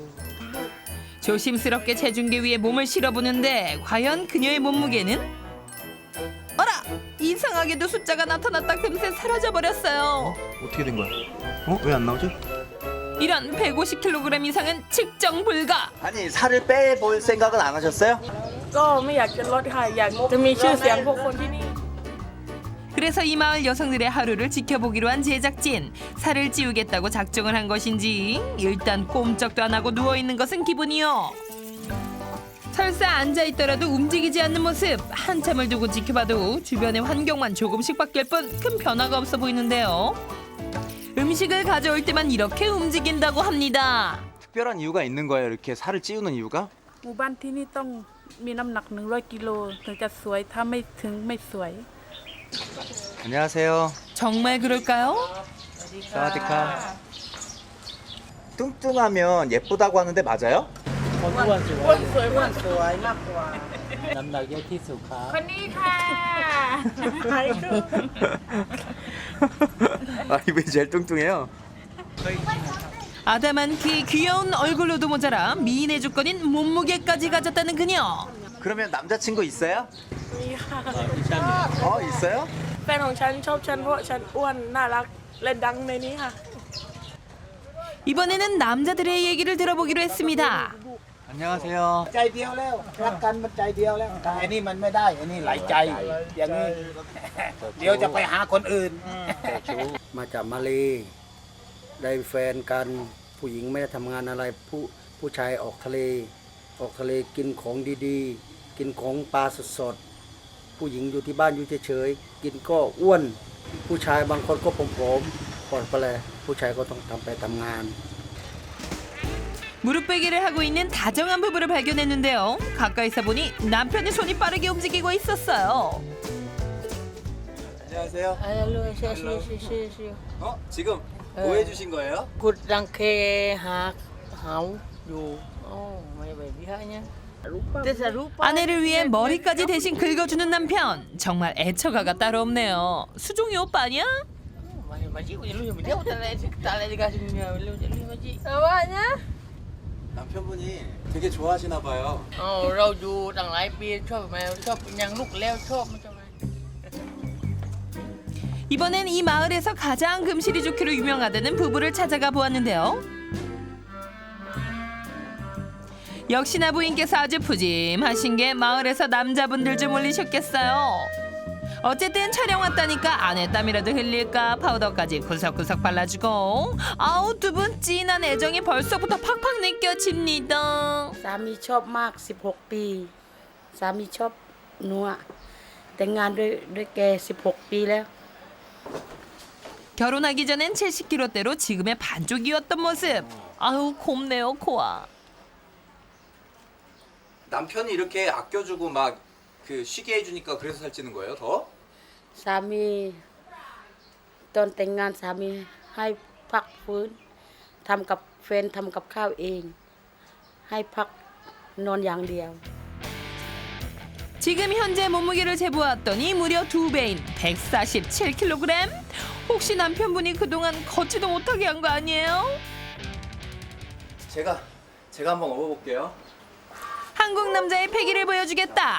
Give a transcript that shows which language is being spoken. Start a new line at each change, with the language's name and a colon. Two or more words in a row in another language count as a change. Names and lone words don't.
Korean: 조심스럽게 체중계 위에 몸을 실어보는데 과연 그녀의 몸무게는? 어라! 이상하게도 숫자가 나타났다 금세 사라져버렸어요. 어떻게 된 거야? 왜 안 나오지? 이런 150kg 이상은 측정 불가. 아니, 살을 빼볼 생각은 안 하셨어요?
Thai: ก็ไม่อยากจะลดค่ะอยากจะมีชื่อเสียงพวกคนที่นี่
Korean: 그래서 이 마을 여성들의 하루를 지켜보기로 한 제작진. 살을 찌우겠다고 작정을 한 것인지 일단 꼼짝도 안 하고 누워있는 것은 기본이요. 설사 앉아있더라도 움직이지 않는 모습. 한참을 두고 지켜봐도 주변의 환경만 조금씩 바뀔 뿐 큰 변화가 없어 보이는데요. 음식을 가져올 때만 이렇게 움직인다고 합니다. 특별한 이유가 있는 거예요, 이렇게 살을 찌우는 이유가?
Thai: หมู่บ้านที่นี่ต้องมีน้ำหนัก100 กิโลถึงจะสวยถ้าไม่ถึงไม่สวย
Korean: 안녕하세요. 정말 그럴까요? 사와디카. 뚱뚱하면 예쁘다고 하는데 맞아요?
Thai: คนอ้วนสวย อ้วนสวยอ้วนสวยมากกว่า น้ำหนักเยอะที่สุดครับ คนนี้ค่ะ
Korean: 아, 이분이 제일 뚱뚱해요. 아담한 키 귀여운 얼굴로도 모자라 미인의 조건인 몸무게까지 가졌다는 그녀. 그러면 남자친구 있어요?
Thai: มีค่ะ
Korean: 있어요?
Thai: แฟนของฉันชอบฉันเพราะฉันอ้วนน่ารักและดังในนี้ค่ะ
Korean: 이번에는 남자들의 얘기를 들어보기로 했습니다. 안녕하세요.
Thai: ใจเดียวแล้วรักกันมันใจเดียวแล้วแต่อันนี้มันไม่ได้อันนี้หลายใจอย่างนี้ เดี๋ยวจะไปหาคนอื่น มาจากมาเลได้แฟนกันผู้หญิงไม่ได้ทำงานอะไรผู้ชายออกทะเลกินของดีๆ กินของปลาสดๆผู้หญิงอยู่ที่บ้านอยู่เฉยๆกินก็อ้วน ผู้ชายบางคนก็ผอมๆปลอดไปเลยผู้ชายก็ต้องทำงาน
Korean: 무릎 베기를 하고 있는 다정한 부부를 발견했는데요. 가까이서 보니 남편의 손이 빠르게 움직이고 있었어요. 안녕하세요. 지금 뭐 해주신 거예요?
Thai: กุดรังเคหาเหาอยู่ไม่แบบนี้ฮะเนี่ย
Korean: 아내를 위해 머리까지 대신 긁어주는 남편. 정말 애처가가 따로 없네요. 수종이 오빠 아니야? 남편분이 되게 좋아하시나 봐요.
Thai: เราอยู่ตั้งหลายปีชอบแมวชอบยังลูกแล้วชอบไม่ชอบ
Korean: 이번엔 이 마을에서 가장 금실이 좋기로 유명하다는 부부를 찾아가 보았는데요. 역시나 부인께서 아주 푸짐하신 게 마을에서 남자분들 좀 올리셨겠어요. 어쨌든 촬영 왔다니까 안에 땀이라도 흘릴까 파우더까지 구석구석 발라주고 아우 두 분 진한 애정이 벌써부터 팍팍 느껴집니다.
Thai: สามีชอบมาก16 ปีสามีชอบนัวแต่งงานด้วยแก16 ปีแล้ว
Korean: 결혼하기 전엔 70kg대로 지금의 반쪽이었던 모습. 아우 곱네요 코아. 남편이 이렇게 아껴주고 막 그 쉬게 해주니까 그래서 살찌는 거예요, 더?
Thai: สามีตอนแต่งงานสามีให้พักฟื้นทำกับแฟนทำกับข้าวเองให้พักนอนอย่างเดียว
Korean: 지금 현재 몸무게를 재보았더니 무려 2배인 147kg. 혹시 남편분이 그동안 걷지도 못하게 한 거 아니에요? 제가 한번 업어볼게요. 한국 남자의 패기를 보여주겠다.